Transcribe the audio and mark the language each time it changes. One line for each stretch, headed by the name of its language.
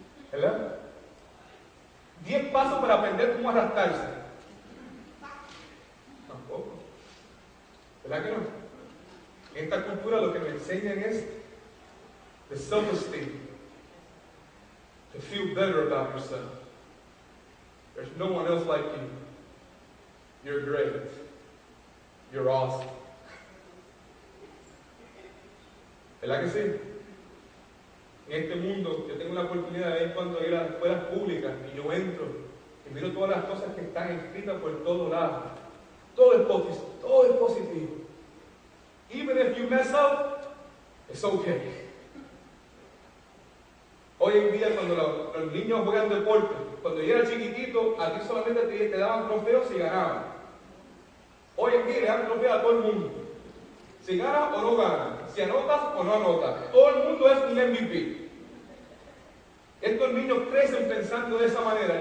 Spanish: ¿Verdad? 10 pasos para aprender cómo arrastrarse. Tampoco. ¿Verdad que no? En esta cultura lo que me enseñan es
English: the self-esteem. To feel better about yourself. There's no one else like you. You're great. You're awesome.
Spanish: ¿Verdad que sí? En este mundo, yo tengo la oportunidad de ver cuando ir a las escuelas públicas y yo entro y miro todas las cosas que están escritas por todos lados. Todo es positivo.
English: Even if you mess up, it's okay.
Spanish: Hoy en día cuando los niños juegan deporte, cuando yo era chiquitito, a ti solamente te daban trofeos si ganaban. Hoy en día le dan trofeos a todo el mundo. Si gana o no gana, si anotas o no anotas. Todo el mundo es un MVP. Estos niños crecen pensando de esa manera.